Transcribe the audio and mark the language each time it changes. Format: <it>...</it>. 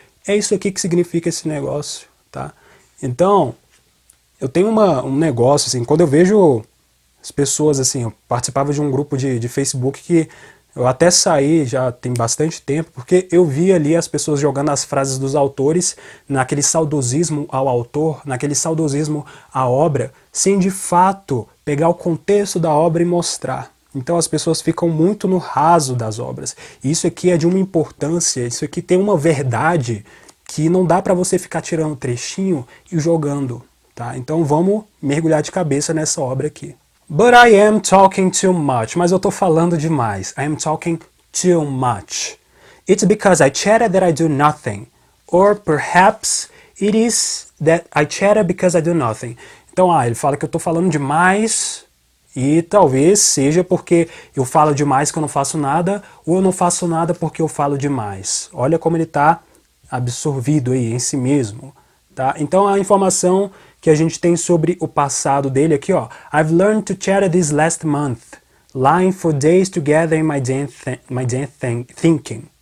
<pt>É isso aqui que significa esse negócio, tá? Então, eu tenho um negócio, assim, quando eu vejo as pessoas, assim, eu participava de um grupo de Facebook que eu até saí já tem bastante tempo, porque eu vi ali as pessoas jogando as frases dos autores naquele saudosismo ao autor, naquele saudosismo à obra, sem de fato pegar o contexto da obra e mostrar. Então as pessoas ficam muito no raso das obras. E isso aqui é de uma importância, isso aqui tem uma verdade que não dá para você ficar tirando trechinho e jogando. Tá? Então vamos mergulhar de cabeça nessa obra aqui.</pt> <en>But I am talking too much.</en> <pt>Mas eu tô falando demais.</pt> <en>I am talking too much. It's because I chatter that I do nothing. Or perhaps it is that I chatter because I do nothing.</en> <pt>Então, ele fala que eu tô falando demais e talvez seja porque eu falo demais que eu não faço nada, ou eu não faço nada porque eu falo demais. Olha como ele tá absorvido aí em si mesmo. Tá? Então a informação que a gente tem sobre o passado dele aqui, ó.</pt> <en>I've learned to chatter this last month, lying for days together in my damn thinking.</en>